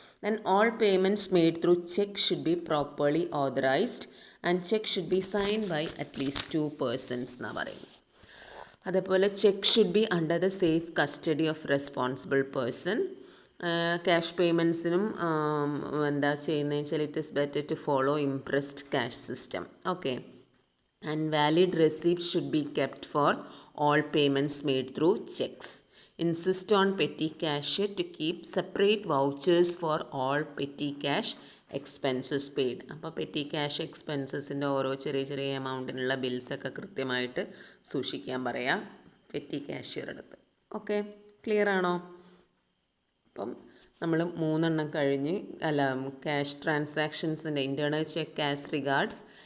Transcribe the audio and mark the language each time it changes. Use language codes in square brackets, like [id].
[en] then all payments made through cheque should be properly authorised and cheque should be sign by at least 2 persons [ml] എന്നാണ് പറയുന്നത്. [en] അതേപോലെ cheque should be under the safe custody of responsible person. Cash പേയ്മെൻറ്റ്സിനും [ml] എന്താ ചെയ്യുന്നതെന്ന് വെച്ചാൽ [en] It is better to follow impressed cash system. Okay, and valid receipts should be kept for all payments made through checks. Insist on petty cashier to keep separate vouchers for all petty cash expenses paid. [ml] അപ്പോൾ petty cash എക്സ്പെൻസസിൻ്റെ ഓരോ ചെറിയ ചെറിയ എമൗണ്ടിനുള്ള ബിൽസൊക്കെ കൃത്യമായിട്ട് സൂക്ഷിക്കാൻ പറയാം petty cashier അടുത്ത്. Okay, clear ആണോ? അപ്പം നമ്മൾ 3 കഴിഞ്ഞ് cash ട്രാൻസാക്ഷൻസിൻ്റെ internal check as regards